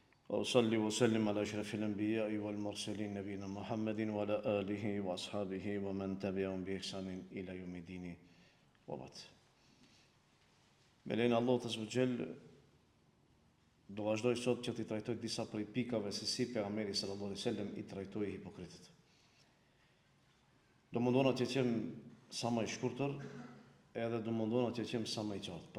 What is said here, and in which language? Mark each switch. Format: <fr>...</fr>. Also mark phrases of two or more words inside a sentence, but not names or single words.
<ar>وأصلي وسلم على أشرف الأنبياء والمرسلين نبينا محمد وعلى آله وأصحابه ومن تبعهم بإحسان إلى يوم الدين وبعد.</ar> <sq>Me lejnë Allahut</sq> <ar>عز وجل,</ar> <sq>do vazhdoj sot që t'i trajtoj disa prej pikave se si pejgamberi</sq> <ar>صلى الله عليه وسلم</ar> <sq>i trajtoi hipokritët. Do mundona që qem sa më i shkurtër, edhe do mundona që qem sa më i qartë.</sq>